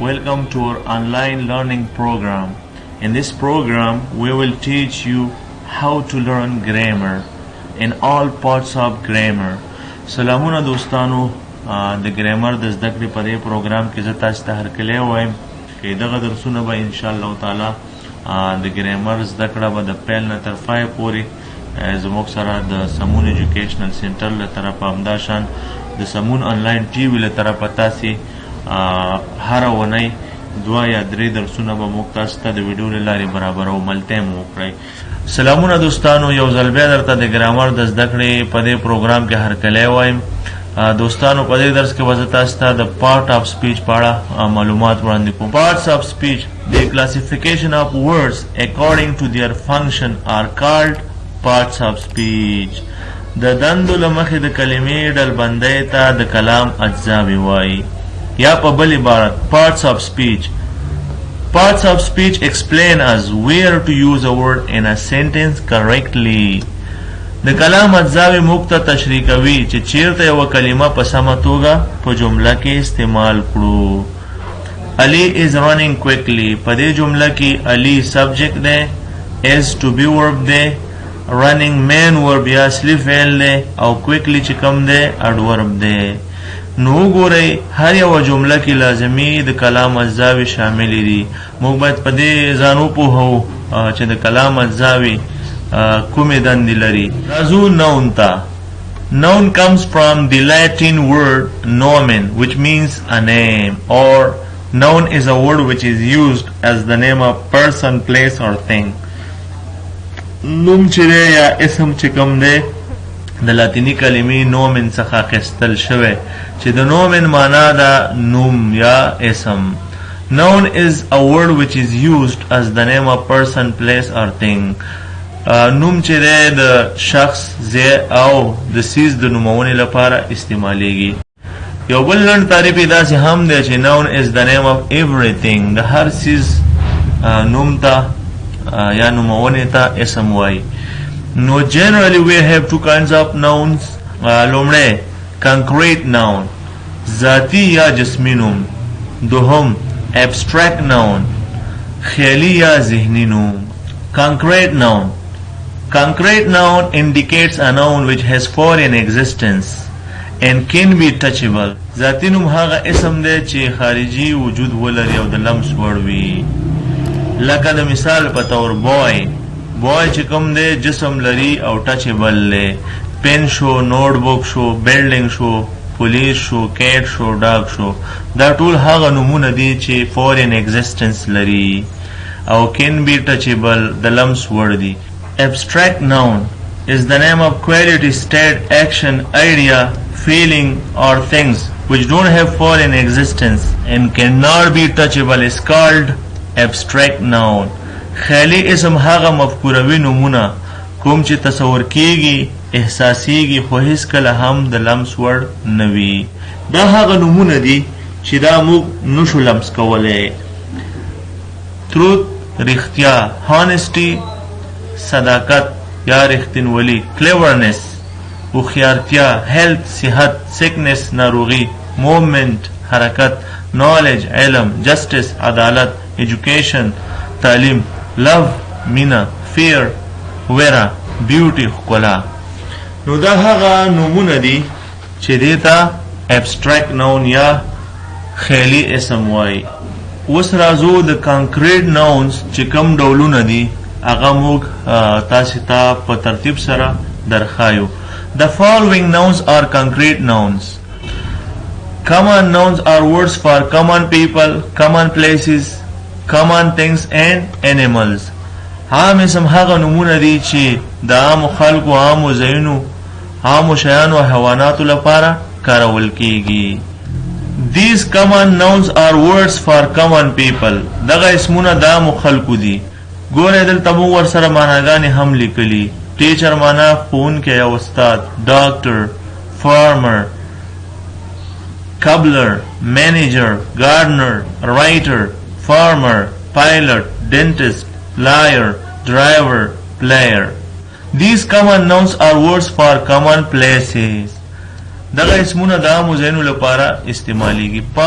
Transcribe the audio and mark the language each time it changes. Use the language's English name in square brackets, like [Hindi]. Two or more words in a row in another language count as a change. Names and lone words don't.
[English] welcome to our online learning program. In this program, we will teach you how to learn grammar in all parts of grammar. [Pashto] سلامونه دوستانو د ګرامر د زده کړې په دې پروګرام کې زه تاسو ته هرکلی وایم چې دغه درسونه به ان شاء الله تعالی د ګرامر زده کړه به د پیل نه تر پای پورې زموږ سره د سمون [English] educational center [Pashto] له طرفه همدا شان د سمون [English] online TV [Pashto] له طرفه تاسې هره اونۍ 2 یا 3 درسونه به موږ تاسو ته د ویډیو له لارې برابرو ملته مو وکړئ. سلامونه دوستانو، یو ځل بیا درته د ګرامر د زده کړې په دې پروګرام کې هرکلی وایم. دوستانو په دې درس کې به زه تاسو ته د [English] part of speech [Pashto] په اړه معلومات وړاندې کوم. [English] Parts of speech the classification of words according to their function are called parts of speech. [Pashto] د دندو له مخې د کلمې ډلبندۍ ته د کلام اجزاوې وایي یا په بل عبارت [English] parts of speech. Parts of speech explain us where to use a word in a sentence correctly. [Pashto] د کلام اجزاوې موږ ته تشریح کوي چې چیرته یوه کلمه په سمه توګه په جمله کې استعمال کړو. [English] Ali is running quickly. [Pashto] په دې جمله کې Ali subject دی، [English] is to be verb [Pashto] دی، [English] running main verb [Pashto] یا اصلي فعل دی او quickly چې کوم دی adverb دی. نو ګورئ هر یوه جمله کې لازمي د کلام اجزاوې شاملې دي. موږ باید په دې ځان وپوهو چې د کلام اجزاوې کومې دندې لري. راځو noun ته. [English] Noun comes from the Latin word nomen, which means a name, or noun is a word which is used as the name of person, place or thing. [Pashto] نوم چې دی یا اسم چې کوم دی د لاتینی کلمې نومن څخه اخیستل شوی چې د نومن معنا ده نوم یا اسم. [English] Noun is a word which is used as the name of person, place or thing. [Pashto] نوم چې دی د شخص، ځای او د څیز د نومونې لپاره استعمالیږي. یو بل لنډ تعریف یې داسې هم دی چې [English] noun is the name of everything. [Pashto] د هر څیز نوم ته یا نومونې ته اسم وایي. [English] No, generally we have two kinds of nouns. [Pashto] لومړی [English] concrete noun [Pashto] ذاتي یا جسمي نوم. دوهم [English] abstract noun [Pashto] خیالي یا ذهني نوم. [English] Concrete noun. Concrete noun indicates a noun which has foreign existence and can be touchable. [Pashto] ذاتي نوم هغه اسم دی چې خارجي وجود ولري او د لمس وړ وي. لکه د مثال په تور boy. بوای چې کوم دی جسم لري او ټچبل دی. پن شو، نوٹ بک شو، بلډینګ شو، پولیس شو، کیټ شو، ډاګ شو. دا ټول هغه نومونه دي چې [English] foreign existence [Pashto] لري او [English] can be touchable [Pashto] د لمس وړ دي. [English] Abstract noun is the name of quality, state, action, idea, feeling or things which don't have foreign existence and cannot be touchable is called abstract noun. [Pashto] خیالي اسم هغه مفکوروي نومونه کوم چې تصور کیږي، احساسیږي خو هیڅکله هم د لمس وړ نه وي. دا هغه نومونه دي چې دا موږ نشو لمس کولی. truth رښتیا، honesty صداقت یا رښتینولي، cleverness هوښیارتیا، health صحت، sickness ناروغي، movement حرکت، knowledge علم، justice عدالت، education تعلیم، love مینا، fear ویره، beauty ښکلا. نو دا هغه نومونه دي چې دې ته [English] abstract noun [Pashto] یا خیالي اسم وایي. اوس راځو د [English] concrete nouns [Pashto] چې کوم ډولونه دي هغه موږ تاسې ته په ترتیب سره درښایو. [English] The following nouns are concrete nouns. Common nouns are words for common people, common places, common things and animals. [Pashto] عام اسم هغه نومونه دي چې د عامو خلکو، عامو ځایونو، عامو شیانو او حیواناتو لپاره کارول کیږي. [English] These common nouns are words for common people. [Pashto] دغه اسمونه د عامو خلکو دي. ګورئ دلته موږ ورسره معناګانې هم لیکلي. ټیچر معنا ښوونکی یا استاد، ډاکټر، [English] فارمر، cobbler, manager, gardener, writer, farmer, pilot, dentist, lawyer, driver, player. These common nouns are words for common places. [Pashto] دغه اسمونه د عامو ځایونو لپاره استعمالیږي.